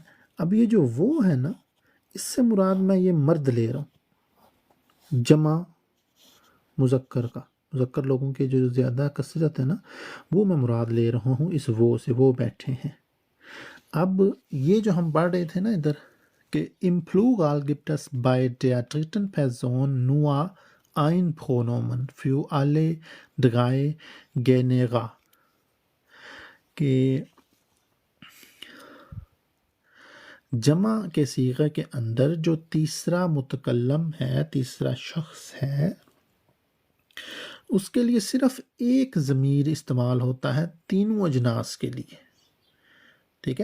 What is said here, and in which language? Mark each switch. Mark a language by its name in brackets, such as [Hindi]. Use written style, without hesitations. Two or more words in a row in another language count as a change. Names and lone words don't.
[Urdu] اب یہ جو وہ ہے نا، اس سے مراد میں یہ مرد لے رہا ہوں، جمع مذکر کا، مذکر لوگوں کے جو زیادہ کثرت ہے نا، وہ میں مراد لے رہا ہوں اس وہ سے، وہ بیٹھے ہیں۔ اب یہ جو ہم پڑھ رہے تھے نا ادھر کہ [German] im Plural gibt es bei der dritten Person nur ein Pronomen für alle 3 Genera، [Urdu] کہ جمع کے صیغے کے اندر جو تیسرا متکلم ہے، تیسرا شخص ہے، اس کے لیے صرف ایک ضمیر استعمال ہوتا ہے تینوں اجناس کے لیے، ٹھیک ہے۔